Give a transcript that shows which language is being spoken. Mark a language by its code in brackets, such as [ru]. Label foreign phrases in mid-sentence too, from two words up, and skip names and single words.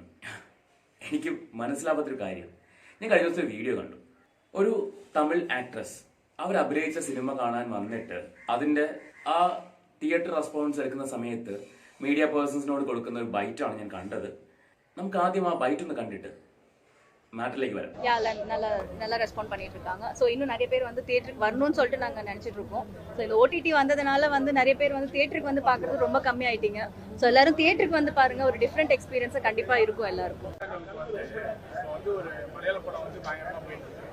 [ml] എനിക്ക് മനസ്സിലാവാത്തൊരു കാര്യം, ഞാൻ കഴിഞ്ഞ ദിവസം ഒരു വീഡിയോ കണ്ടു. ഒരു തമിഴ് ആക്ട്രസ് അവർ അഭിനയിച്ച സിനിമ കാണാൻ വന്നിട്ട് അതിന്റെ ആ തിയേറ്റർ റെസ്പോൺസ് എടുക്കുന്ന സമയത്ത് മീഡിയ പേഴ്സൺസിനോട് കൊടുക്കുന്ന ഒരു ബൈറ്റാണ് ഞാൻ കണ്ടത്. നമുക്ക് ആദ്യം ആ ബൈറ്റ് ഒന്ന് കണ്ടിട്ട് മേറ്റർലേക്ക് വര [ta] நல்லா ரெஸ்பாண்ட் பண்ணிட்டு இருக்காங்க. ஸோ இன்னும் நிறைய பேர் வந்து தியேட்டருக்கு வரணும்னு சொல்லிட்டு நாங்கள் நினச்சிட்டு இருக்கோம். ஸோ இந்த ஓடிடி வந்ததுனால வந்து நிறைய பேர் வந்து தியேட்டருக்கு வந்து பார்க்கறது ரொம்ப கம்மி ஆயிட்டீங்க. ஸோ எல்லாரும் தியேட்டருக்கு வந்து பாருங்க, ஒரு [en] different experience [ta] கண்டிப்பாக இருக்கும் எல்லாருக்கும். வந்து ஒரு மலையாள படம் வந்து பயங்கரமாக போயிட்டு இருக்கு.